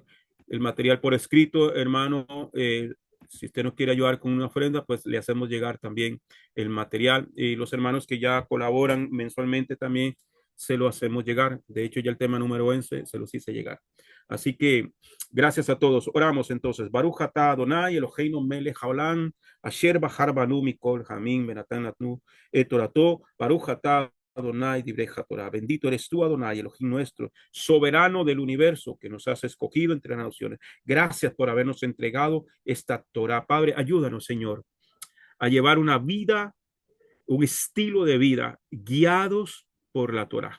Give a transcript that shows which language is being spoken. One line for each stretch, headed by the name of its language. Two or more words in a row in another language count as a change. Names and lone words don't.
Spanish: El material por escrito, hermano, si usted nos quiere ayudar con una ofrenda, pues le hacemos llegar también el material. Y los hermanos que ya colaboran mensualmente también se lo hacemos llegar. De hecho, ya el tema número 11 se los hice llegar. Así que gracias a todos. Oramos entonces.
Hebrew: ברוך אתה אדני אלהינו מלך העולם אשר בחר בנו מכל העמים ונתן לנו את תורתו ברוך אתה אדני דבריך תורה.
Spanish: Bendito eres tú, Adonai, Elohim nuestro, soberano del universo, que nos has escogido entre las naciones. Gracias por habernos entregado esta Torah. Padre, ayúdanos, Señor, a llevar una vida, un estilo de vida guiados por la Torah.